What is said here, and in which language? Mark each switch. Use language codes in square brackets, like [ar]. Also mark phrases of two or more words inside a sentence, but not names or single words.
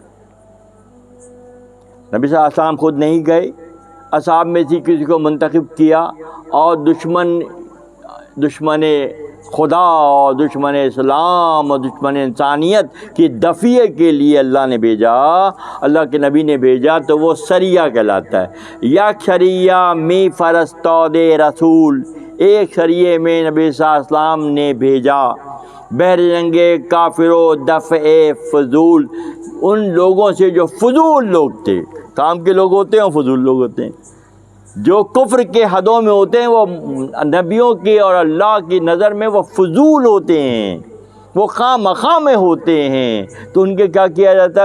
[ur] نبی صلی اللہ علیہ وسلم خود نہیں گئے، اصحاب میں سے کسی کو منتخب کیا، اور دشمن خدا اور دشمن اسلام اور دشمن انسانیت کی دفعے کے لیے اللہ نے بھیجا، اللہ کے نبی نے بھیجا، تو وہ سریہ کہلاتا ہے۔ [fa] یک شریہ می فرستاد رسول، [ur] ایک سریے میں نبی صلی اللہ علیہ وسلم نے بھیجا [fa] بحر جنگ کافر و دفع فضول، [ur] ان لوگوں سے جو فضول لوگ تھے، کام کے لوگ ہوتے ہیں اور فضول لوگ ہوتے ہیں، جو کفر کے حدوں میں ہوتے ہیں، وہ نبیوں کی اور اللہ کی نظر میں وہ فضول ہوتے ہیں، وہ خواہ مخواہ میں ہوتے ہیں، تو ان کے کیا کیا جاتا ہے؟